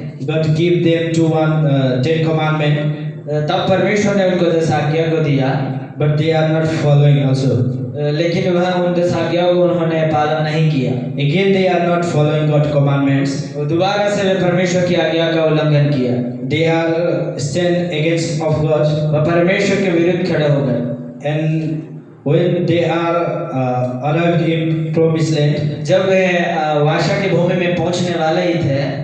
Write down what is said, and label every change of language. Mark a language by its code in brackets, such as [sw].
[en] God give them to one 10 commandment. [hi] तब परमेश्वर ने उनको 10 आज्ञा को दिया, [en] but they are not following also. [hi] लेकिन वह उन 10 आज्ञाओं को उन्होंने पालन नहीं किया। [en] Again they are not following God's commandments. [hi] दोबारा से वे परमेश्वर की आज्ञा का उल्लंघन किया। [en] They are stand against of God. [hi] वह परमेश्वर के विरुद्ध खड़े हो गए। [en] And when they are arrived in promised land, [hi] जब वे वाचा की भूमि में पहुंचने वाले ही थे,